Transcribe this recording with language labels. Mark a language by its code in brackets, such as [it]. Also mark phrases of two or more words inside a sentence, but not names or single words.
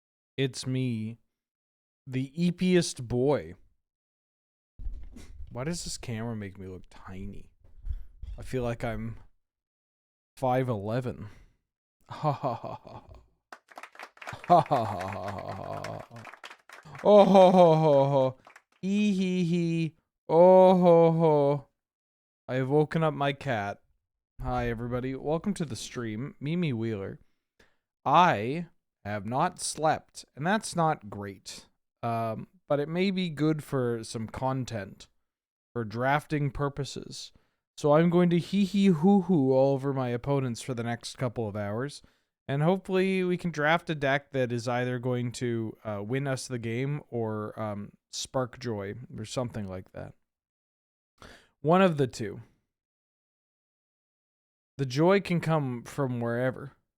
[en] It's me, the eepiest boy. Why does this camera make me look tiny? I feel like I'm 5'11". Ha ha ha ha. Ha ha ha ha ha. Oh ho ho ho ho. Hee hee hee. Oh ho ho. I have woken up my cat. Hi everybody. Welcome to the stream. Mimi Wheeler. I have not slept, and that's not great. But it may be good for some content, for drafting purposes. So I'm going to hee hoo hoo all over my opponents for the next couple of hours. And hopefully we can draft a deck that is either going to win us the game or spark joy or something like that. One of the two. The joy can come from wherever.